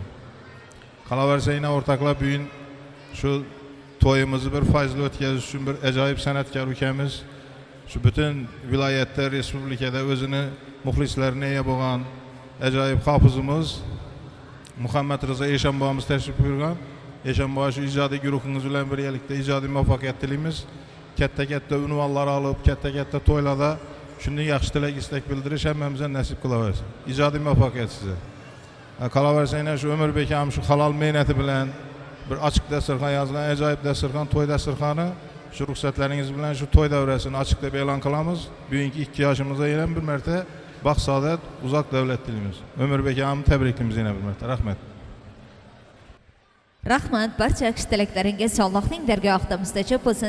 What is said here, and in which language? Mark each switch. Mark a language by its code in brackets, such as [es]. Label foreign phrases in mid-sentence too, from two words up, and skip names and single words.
[uz] Qolaversa yana o'rtoqlar bugun shu to'yimizni bir fayzli o'tkazish uchun bir ajoyib san'atkor ukamiz shu butun viloyatda, respublikada o'zini muxlislarini ega bo'lgan ajoyib hofizimiz Muhammad Rizo Eshonboyimiz tashrif buyurgan. Eshonboy shu ijodiy guruhingiz bilan birgalikda ijodiy muvaffaqiyat tilaymiz. Katta unvonlar olib, katta to'ylarda shunday yaxshi tilak istak bildirish hammamizga nasib qilaversin. Ijodiy muvaffaqiyat sizga. Qalaversanglar şu Ömür Bekam şu halal mehnati bilan bir açık dasturxon yozgan ajoyib dasturxon, to'y dasturxoni şu ruxsatlaringiz bilan şu to'y davrasini açık deb e'lon qilamiz. Bugungi 2 yoshimizda yana bir marta baxt saodat, uzoq davlat tilaymiz. Ömür Bekamni tabriklaymiz yana bir marta. Rahmat. Rahmat, barcha yaxshi tilaklaringiz Allohning dargohida mustajab bo'lsin.